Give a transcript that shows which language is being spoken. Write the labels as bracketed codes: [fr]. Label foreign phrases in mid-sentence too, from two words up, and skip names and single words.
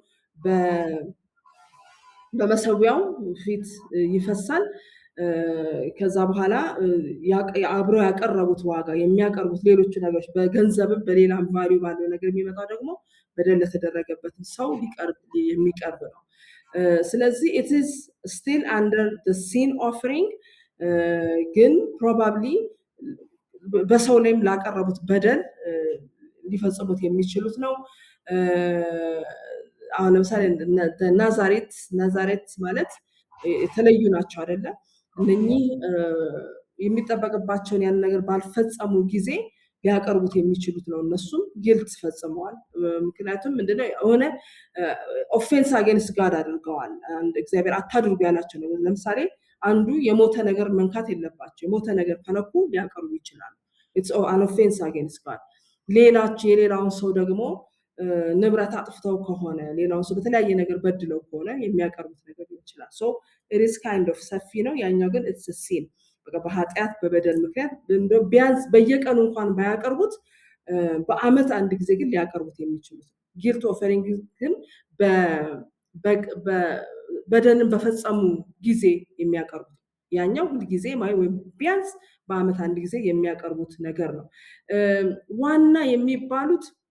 [am] በመሰዊያው ፊት ይፈሳል። ከዛ በኋላ አብረው ያቀረቡት ዋጋ የሚያቀርቡት ሌሎች ነገሮች በገንዘብም በሌላም ቫልዩ ባለው ነገር የሚመጣው ደግሞ በደል ለተደረገበት ሰው የሚቀርብ ነው። ስለዚህ [en] it is still under the sin offering [am] ግን probably በሰው ላይም ላቀረቡት በደል ሊፈጽሙት የሚችሉት ነው አሁን ለምሳሌ ናዛሬት ማለት የተለዩ ናቸው አይደለ እነኚህ የሚጠበቅባቸውን ያን ነገር ባልፈጸሙ ጊዜ ሊያቀርቡት የሚችሉት ነው እነሱም ጊልት ፈጽመዋል ምክንያቱም ምንድነው ሆነ [en] offense against God [am] አድርገዋል አንድ እግዚአብሔር አታድርጉ ያላቸው ነው ለምሳሌ አንዱ የሞተ ነገር መንካት የለባቸው የሞተ ነገር ከነኩ ሊያቀርቡ ይችላሉ [en] it's an offense against God [am] የሌላውን ሰው ደግሞ ንብረት አጥፍተው ከሆነ ሌላውን ሰው በተለያየ ነገር በድለው ከሆነ የሚያቀርቡት ነገር ይችላል [en] so it is kind of [am] ሰፊ ነው ያኛው ግን [en] it's a sin [am] በቃ በኃጢአት በበደል ምክንያት ቢያንስ በየቀኑ እንኳን ባያቀርቡት በአመት አንድ ጊዜ ግን ሊያቀርቡት የሚችሉት [en] guilt offering [am] ግን በደልን በፈጸሙ ጊዜ የሚያቀርቡት ያኛው ሁሉ ጊዜ ወይም ቢያንስ በአመት አንድ ጊዜ የሚያቀርቡት ነገር ነው ዋና የሚባሉት